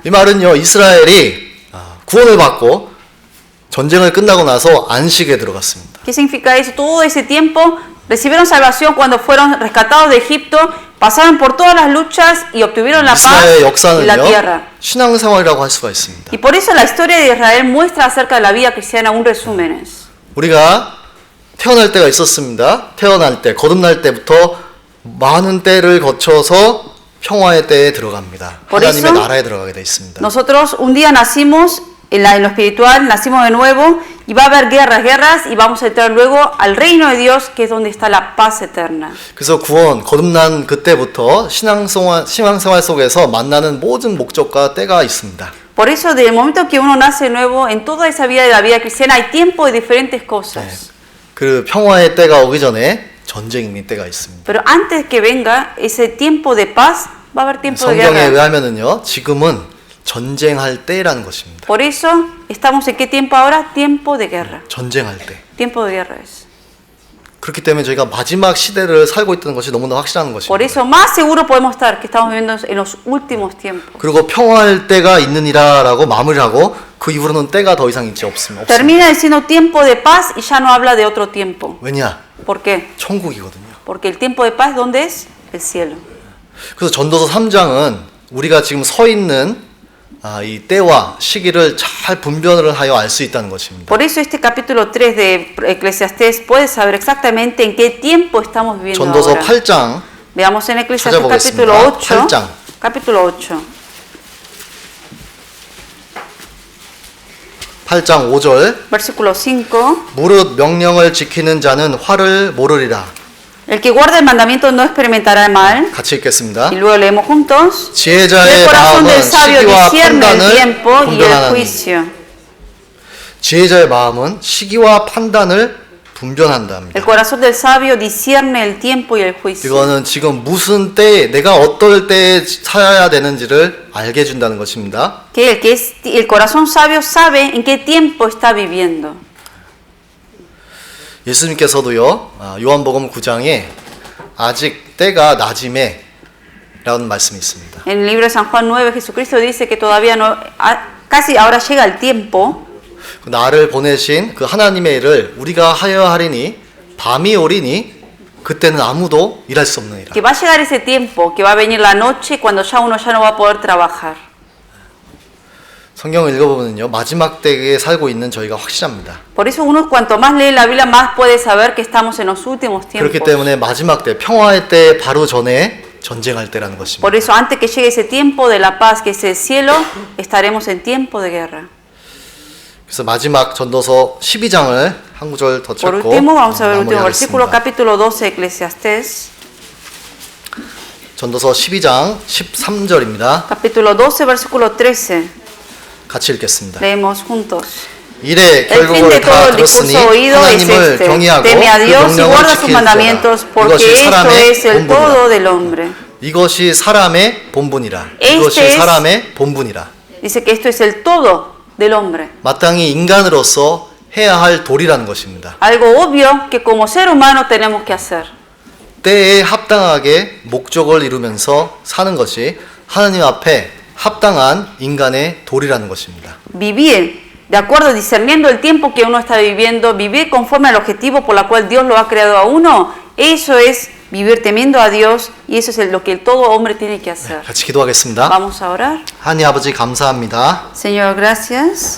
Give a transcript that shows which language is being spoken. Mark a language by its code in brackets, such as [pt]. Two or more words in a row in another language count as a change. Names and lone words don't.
[ko] 이 말은요, 이스라엘이 구원을 받고 전쟁을 끝나고 나서 안식에 들어갔습니다. [es] ¿Qué significa eso? Todo ese tiempo recibieron salvación cuando fueron rescatados de Egipto, pasaron por todas las luchas y obtuvieron la paz [ko] 이스라엘의 [es] y la [ko] 역사는요, [es] tierra. [ko] 신앙생활이라고 할 수가 있습니다. [es] Y por eso la historia de Israel muestra acerca de la vida cristiana un resúmenes. [ko] 우리가 태어날 때가 있었습니다. 태어날 때, 거듭날 때부터 많은 때를 거쳐서 평화의 때에 들어갑니다. [es] Por [ko] 하나님의 [es] eso, [ko] 나라에 들어가게 돼 있습니다. [es] Nosotros un día nacimos en lo espiritual, nacimos de nuevo y va a haber guerras y vamos a entrar luego al reino de Dios, que es donde está la paz eterna. [ko] 그래서 구원, 거듭난 그때부터 신앙생활 속에서 만나는 모든 목적과 때가 있습니다. [es] Por eso, desde el momento que uno nace de nuevo, en toda esa vida de la vida cristiana hay tiempo de diferentes cosas. [ko] 그 평화의 때가 오기 전에 전쟁의 때가 있습니다. [es] Pero antes que venga ese tiempo de paz, va a haber tiempo de [ko] 성경에 [es] guerra. [ko] 의하면은요, 지금은 전쟁할 때라는 것입니다. [es] Por eso, estamos en qué tiempo ahora? Tiempo de guerra. [ko] 전쟁할 때. [es] Tiempo de guerra es. [ko] 그렇기 때문에 저희가 마지막 시대를 살고 있다는 것이 너무나 확실한 [es] Por [ko] 것입니다. [es] eso, más seguro podemos estar que estamos viviendo en los últimos tiempos. [ko] 그리고 평화할 때가 있느니라라고 마무리하고 그 이후로는 때가 더 이상 있지 없습니다. [es] Termina diciendo tiempo de paz y ya no habla de otro tiempo. [ko] 왜냐? [es] ¿Por qué? 천국이거든요. Porque el tiempo de paz, ¿dónde es? El cielo. [ko] 그래서 전도서 3장은 우리가 지금 서 있는 이 때와 시기를 잘 분별을 하여 알 수 있다는 것입니다. [es] Por eso este capítulo 3 de Eclesiastés puede saber exactamente en qué tiempo estamos viviendo [ko] 전도서 [es] ahora. [ko] 8장 [es] Veamos en Eclesiastés [ko] 찾아보겠습니다. [es] capítulo 8. [ko] 8장. [es] Capítulo 8. [ko] 8장 5절 [es] Versículo 5. [ko] 무릇 명령을 지키는 자는 화를 모르리라. [es] El que guarda el mandamiento no experimentará el mal. [ko] 같이 읽겠습니다. [es] Y luego leemos juntos. El [ko] 지혜자의 [es] corazón [ko] 마음은 [es] del sabio [ko] 시기와 [es] discierne el [ko] 판단을 [es] tiempo y el [ko] 분별하나니. [es] juicio. [ko] 지혜자의 마음은 시기와 판단을 분별한답니다. [es] El corazón del sabio discierne el tiempo y el juicio. [ko] 이거는 지금 무슨 때에 내가 어떨 때에 살아야 되는지를 알게 해준다는 것입니다. [es] Que el corazón sabio sabe en qué tiempo está viviendo. [ko] 예수님께서도요, 요한복음 9장에 아직 때가 낮임에 라는 말씀이 있습니다. [es] En el libro de San Juan 9, Jesucristo dice que todavía no, casi ahora llega el tiempo. [ko] 나를 보내신 그 하나님의 일을 우리가 하여 하리니 밤이 오리니 그때는 아무도 일할 수 없느니라. [es] Que va a llegar ese tiempo, que va a venir la noche cuando ya uno ya no va a poder trabajar. [ko] 성경을 읽어보면요, 마지막 때에 살고 있는 저희가 확실합니다. [es] Por eso uno cuanto más lee la Biblia más puede saber que estamos en los últimos tiempos. [ko] 그렇기 때문에 마지막 때, 평화의 때 바로 전에 전쟁할 때라는 것입니다. [es] Por eso antes que llegue ese tiempo de la paz, que es el cielo, estaremos en tiempo de guerra. [ko] 그래서 마지막 전도서 12장을 한 구절 더 [es] Por [ko] 찾고 [es] último, vamos a ver el último [ko] 마무리하겠습니다. [es] versículo, capítulo 12 de Eclesiastés. [ko] 전도서 12장 13절입니다. [es] Capítulo 12, versículo 13. [ko] 같이 읽겠습니다. [es] Leemos juntos. [ko] 이래 [es] El fin [ko] 결국을 [es] de todo [ko] 다 [es] el [ko] 들었으니 [es] discurso oído es [ko] 하나님을 [es] este: [ko] 경외하고 [es] teme a [ko] 그 [es] Dios y [ko] 명령을 [es] guarda sus [ko] 지키는 [es] mandamientos, [ko] 자라. [es] porque [ko] 이것이 [es] esto [ko] 사람의 [es] es el todo [ko] 본분이라. [es] del hombre. [ko] 이것이 사람의 본분이라. [es] Este [ko] 이것이 [es] es- [ko] 사람의 본분이라. [es] Dice que esto es el todo del hombre. [ko] 마땅히 인간으로서 해야 할 도리라는 것입니다. [es] Algo obvio que como ser humano tenemos que hacer. [ko] 때에 합당하게 목적을 이루면서 사는 것이 하나님 앞에 합당한 인간의 도리라는 것입니다. [es] Vivir de acuerdo, discerniendo el tiempo que uno está viviendo, vivir conforme al objetivo por la cual Dios lo ha creado a uno, eso es vivir temiendo a Dios y eso es lo que todo hombre tiene que hacer. [ko] 같이 기도하겠습니다. [es] Vamos a orar. [ko] 하나님 아버지 감사합니다. [es] Señor, gracias.